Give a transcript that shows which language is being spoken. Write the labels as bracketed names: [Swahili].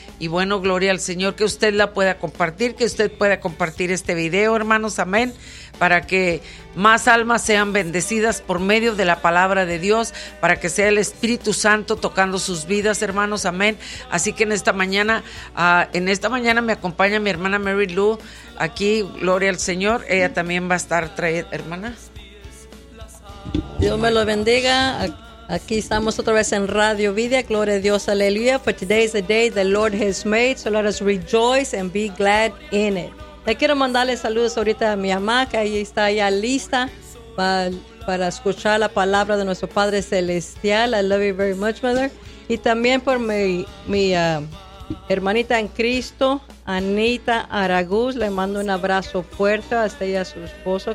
[Spanish] Y bueno, gloria al Señor, que usted la pueda compartir, que usted pueda compartir este video, hermanos, amén, para que más almas sean bendecidas por medio de la palabra de Dios, para que sea el Espíritu Santo tocando sus vidas, hermanos, amén. Así que en esta mañana me acompaña mi hermana Mary Lou, aquí, gloria al Señor, ella también va a estar trayendo, hermana. Dios me lo bendiga. Aquí estamos otra vez en Radio Vida. Gloria a Dios, aleluya. [English] For today is the day the Lord has made, so let us rejoice and be glad in it. [Spanish] Le quiero mandarle saludos ahorita a mi mamá, que ahí está ya lista para escuchar la palabra de nuestro Padre Celestial. [English] I love you very much, mother. [Spanish] Y también por mi hermanita en Cristo, Anita Aragús. Le mando un abrazo fuerte hasta ella, a su esposo.